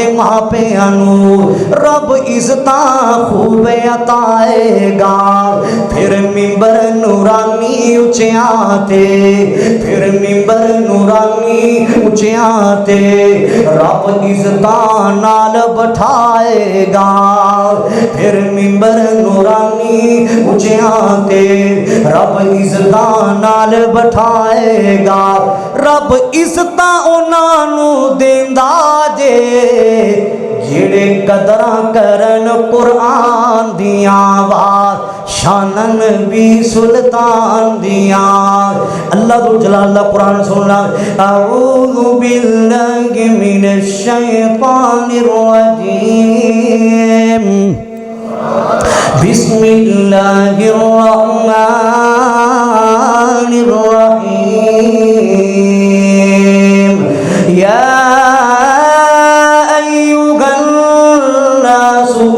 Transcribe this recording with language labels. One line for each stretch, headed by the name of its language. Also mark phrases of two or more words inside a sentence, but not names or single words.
Punjabi: ماپیانو رب عزتاں خوب عطائے گا پھر ممبر نورانی اچھیاں تے پھر ممبر نورانی اچھیاں تے رب عزتاں نال بٹھائے گا پھر ممبر نورانی اچھیاں تے رب عزتاں نال بٹھائے گا رب عزتاں انہاں نو دیندا جے جڑے قدراں کرن قرآن دیاں وا شانن بھی سلطان دیاں
Arabic: اللہ ذو جلال
Punjabi: اللہ قرآن سننا
Arabic: اعوذ باللہ من الشیطان الرجیم بسم اللہ الرحمن الرحیم یا ایہا الناس